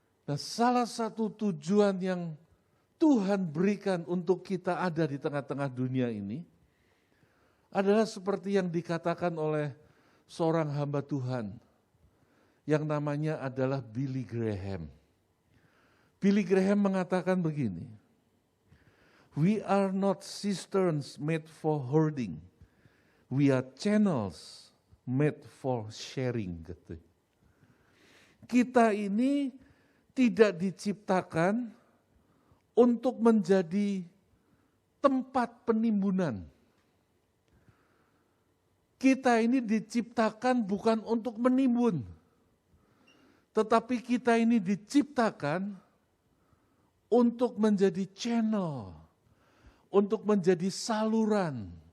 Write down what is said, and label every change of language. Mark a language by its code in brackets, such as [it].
[id] Nah, salah satu tujuan yang Tuhan berikan untuk kita ada di tengah-tengah dunia ini adalah seperti yang dikatakan oleh seorang hamba Tuhan yang namanya adalah Billy Graham. [en] Billy Graham [id] mengatakan begini, [en] "We are not cisterns made for hoarding, we are channels made for sharing." [id] Kita ini tidak diciptakan untuk menjadi tempat penimbunan. Kita ini diciptakan bukan untuk menimbun, tetapi kita ini diciptakan untuk menjadi channel, untuk menjadi saluran.